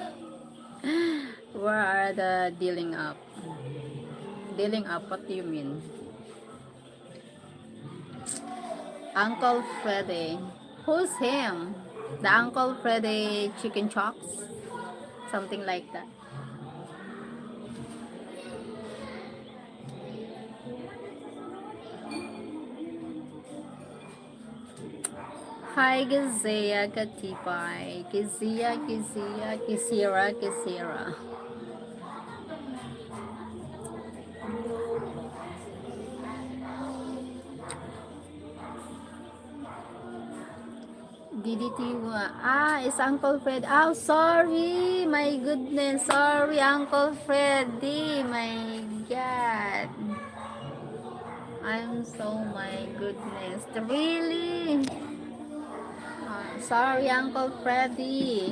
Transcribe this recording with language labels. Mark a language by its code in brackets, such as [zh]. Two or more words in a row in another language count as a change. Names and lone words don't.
[en] Where are the dealing up? Dealing up, what do you mean? Uncle Freddy. Who's him? The Uncle Freddy chicken chops? Something like that. Hi, Gazea, Katipay. Kisira. DDT. It's Uncle Fred. Oh, sorry. My goodness. Sorry, Uncle Freddy. My God. I'm so, my goodness. Really? Sorry, Uncle Freddy.